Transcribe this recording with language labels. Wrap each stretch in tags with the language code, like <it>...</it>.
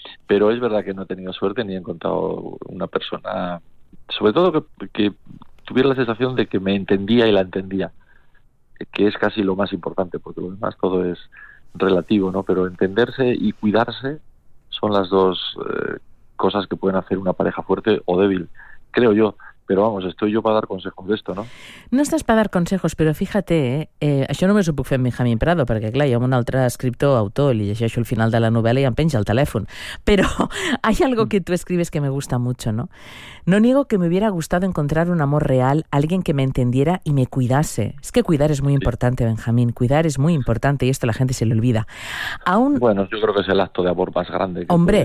<es>pero es verdad que no he tenido suerte ni he encontrado una persona, sobre todo que tuviera la sensación de que me entendía y la entendía, que es casi lo más importante, porque lo demás todo es relativo, ¿no? Pero entenderse y cuidarse son las dos cosas que pueden hacer una pareja fuerte o débil, creo yo. Pero vamos, estoy yo para dar consejos de esto, ¿no?</es> <ca>No estàs per</ca> <es>dar consejos,</es> <ca>però fíjate, això només ho puc fer amb Benjamín Prado, perquè clar, hi ha un altre escriptor, autor, li llegeixo el final de la novel·la i em penja el telèfon.</ca> <es>Però hay algo que tú escribes que me gusta mucho, ¿no? No niego que me hubiera gustado encontrar un amor real, alguien que me entendiera y me cuidase. Es que cuidar es muy importante, Benjamín, cuidar es muy importante y esto la gente se le olvida. Aún... Bueno, yo creo que es el acto de amor más grande que Hombre,</es>